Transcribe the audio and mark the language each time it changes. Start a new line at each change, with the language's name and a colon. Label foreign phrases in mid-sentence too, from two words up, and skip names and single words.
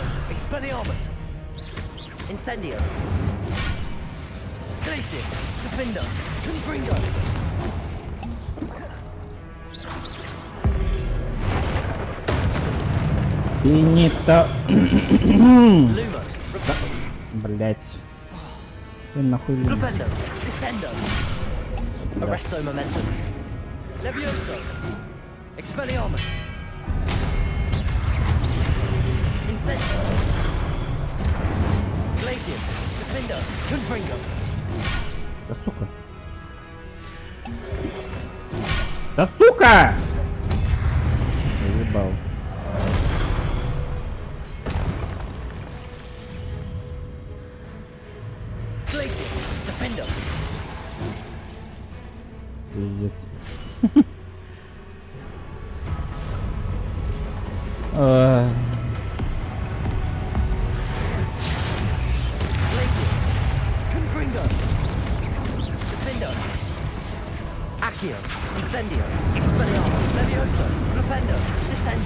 Latin: Expelliarmus. Incendio. Glacius. Defender. Confringo.
Russian: Финита.
Latin: Lumos.
Russian: Блять. Ты нахуй.
Latin: Flipendo. Descendo. Arresto Momentum. Levioso. Expelliarmus. Incendio. Glacius. Defender. Confringo.
Russian: Да сука. Да сука! Заебал.
Latin: Glacius. Defender.
Russian: Пиздец.
Latin: Glacius. Confringo. Defender. Accio. Incendio. Expelliarmus. Levioso. Flipendo. Descendo.